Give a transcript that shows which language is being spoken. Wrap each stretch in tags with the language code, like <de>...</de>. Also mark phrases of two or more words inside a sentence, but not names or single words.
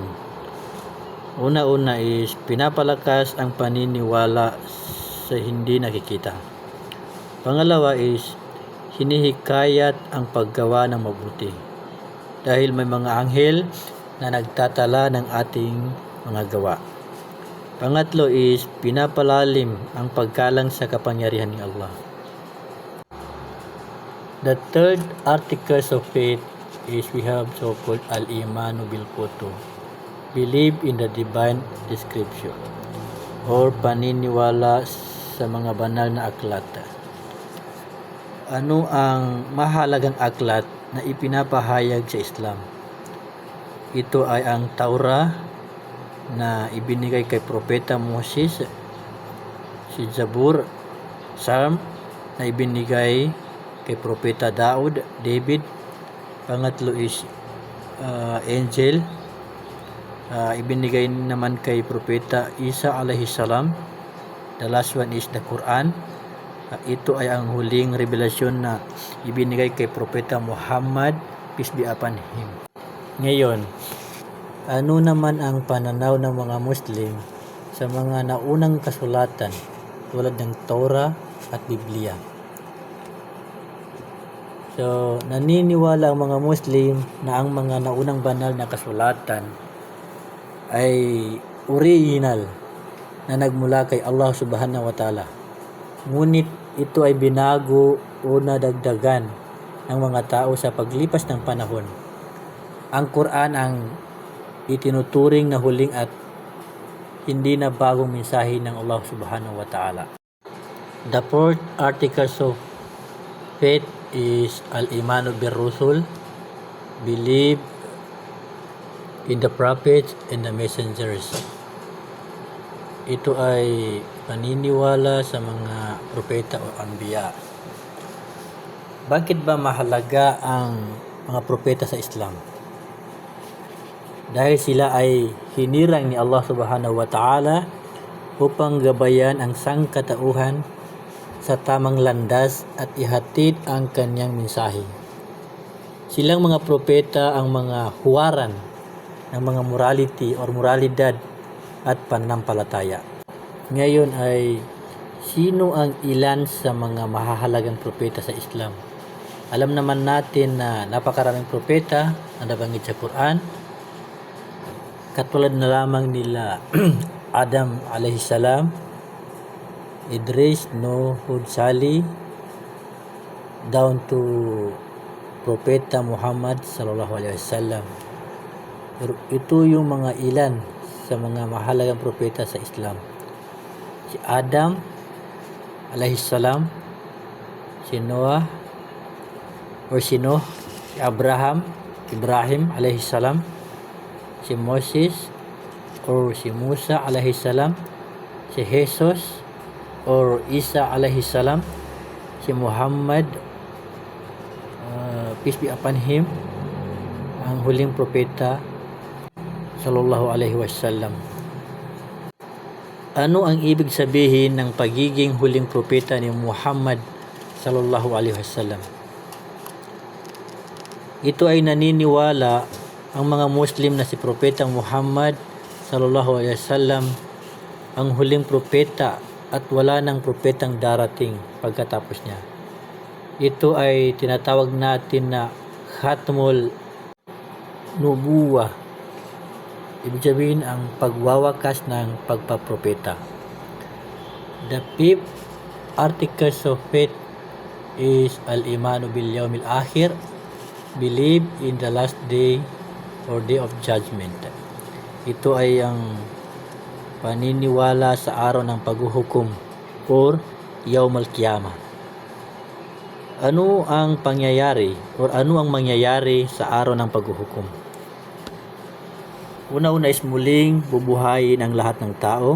<tl>Una-una is pinapalakas ang paniniwala sa hindi nakikita. Pangalawa is hinihikayat ang paggawa ng mabuti dahil may mga anghel na nagtatala ng ating mga gawa. Pangatlo is pinapalalim ang paggalang sa kapangyarihan ng Allah.</tl> <en>The third articles of faith is we have so-called</en> <ar>الإيمان بالكتب,</ar> <en>believe in the divine description,</en> <tl>or paniniwala sa mga banal na aklat. Ano ang mahalagang aklat na ipinapahayag sa Islam? Ito ay ang Taurah na ibinigay kay Propeta Moses, si Zabur, Psalm na ibinigay kay Propeta David. Pangatlo is Angel, ibinigay naman kay Propeta Isa</tl> <ar>عليه السلام.</ar> <en>The last one is the Quran.</en> <tl>Ito ay ang huling revelasyon na ibinigay kay Propeta Muhammad,</tl> <en>peace be upon him.</en> <tl>Ngayon, ano naman ang pananaw ng mga Muslim sa mga naunang kasulatan tulad ng Torah at Biblia? So, naniniwala ang mga Muslim na ang mga naunang banal na kasulatan ay original na nagmula kay Allah</tl> <ar>سبحانه وتعالى.</ar> <tl>Ngunit ito ay binago o nadagdagan ng mga tao sa paglipas ng panahon. Ang Quran ang itinuturing na huling at hindi na bagong mensahe ng Allah</tl> <ar>سبحانه وتعالى.</ar> <en>The fourth articles of faith is</en> <ar>الإيمان بالرسل,</ar> <en>believe in the prophets and the messengers.</en> <tl>Ito ay paniniwala sa mga propeta o anbiya. Bakit ba mahalaga ang mga propeta sa Islam? Dahil sila ay hinirang ni Allah</tl> <ar>سبحانه وتعالى</ar> <tl>upang gabayan ang sangkatauhan sa tamang landas at ihatid ang kanyang mensahe. Silang mga propeta ang mga huwaran ng mga morality or moralidad at pananampalataya. Ngayon ay sino ang ilan sa mga mahahalagang propeta sa Islam? Alam naman natin na napakaraming propeta na nabanggit sa Quran. Katulad na lamang nila Adam</tl> <ar>عليه السلام,</ar> <tl>Idris, Nuh, Hud, Salih, down to Propeta Muhammad</tl> <ar>صلى الله عليه وسلم.</ar> <tl>Ito yung mga ilan sa mga mahalagang propeta sa Islam. Si Adam</tl> <ar>عليه السلام,</ar> <tl>si Noah si Ibrahim</tl> <ar>عليه السلام,</ar> <tl>si Moses si Musa</tl> <ar>عليه السلام,</ar> <tl>si Jesus Isa</tl> <ar>عليه السلام,</ar> <tl>si Muhammad,</tl> <en>peace be upon him,</en> <tl>ang huling propeta</tl> <ar>صلى الله عليه وسلم.</ar> <tl>Ano ang ibig sabihin ng pagiging huling propeta ni Muhammad</tl> <ar>صلى الله عليه وسلم?</ar> <tl>Ito ay naniniwala ang mga Muslim na si Propeta Muhammad</tl> <ar>صلى الله عليه وسلم</ar> <tl>ang huling propeta at wala nang propetang darating pagkatapos niya. Ito ay tinatawag natin na</tl> <ar>ختم النبوة.</ar> <tl>Ibig sabihin ang pagwawakas ng pagpapropeta.</tl> <en>The fifth articles of faith is</en> <ar>الإيمان باليوم الآخر,</ar> <en>believe in the last day or day of judgment.</en> <tl>Ito ay ang paniniwala sa araw ng paghuhukom or</tl> <ar>يوم القيامة.</ar> <tl>Ano ang pangyayari or ano ang mangyayari sa araw ng paghuhukom? Una-una is muling bubuhayin ang lahat ng tao.</tl>